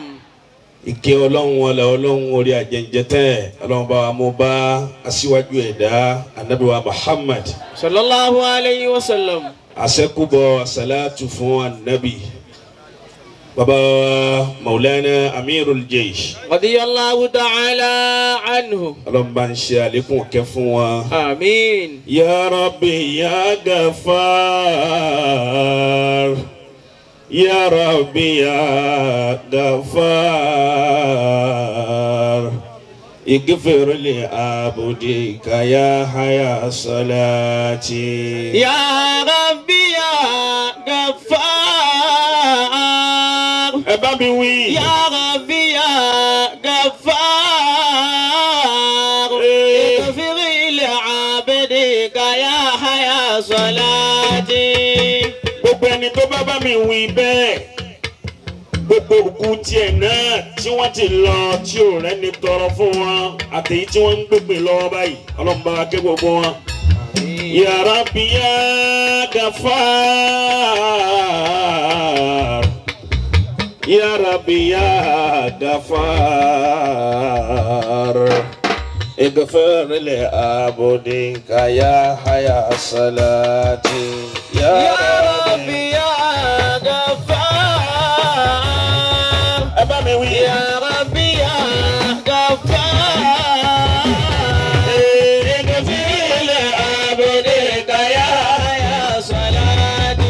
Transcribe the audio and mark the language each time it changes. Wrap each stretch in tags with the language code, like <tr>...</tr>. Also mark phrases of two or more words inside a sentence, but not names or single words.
<yo>ìkẹ́ Ọlọ́run wọlé Ọlọ́run orí àjẹjẹtẹ́ Ọlọ́run bá wa mú bá aṣíwájú ẹ̀dá Ànábì wa Muhammad</yo> <ar>صلى الله عليه وسلم.</ar> <yo>àṣẹkùbọ̀ àṣàlátù fún Ànábì bàbá Maulana Amirul Jaysh</yo> <ar>رضي الله تعالى عنه.</ar> <yo>Ọlọ́run bá ń ṣe àlékún kẹ́ fún wa. àmín.</yo> <ar>يا ربي يا غفار يا ربي يا غفار اغفر لعبدك يا حيا صلاتي. يا ربي يا غفار.</ar> <yo>Ẹ bá mi wí.</yo> <ar>يا ربي يا غفار. اغفر لعبدك يا حيا صلاتي.</ar> <yo>Gbogbo ẹni tó bá mi wí bẹ́ẹ̀ gbogbo òkú tiẹ̀ náà tí wọ́n ti lọ tí ò rẹ́ni tọrọ fún wọn àtẹ̀yí tí wọ́n ń gbègbè lọ́wọ́ báyìí Ọlọ́run bá wa kẹ́ gbogbo wọn.</yo> <ar>يا ربي يا غفار يا ربي يا غفار اغفر لعبدك يا حيا صلاتي. يا ربي يا غفار.</ar> <yo>Ẹ bá mi wí.</yo> <ar>يا ربي يا غفار. اغفر لعبدك يا حيا صلاتي.</ar>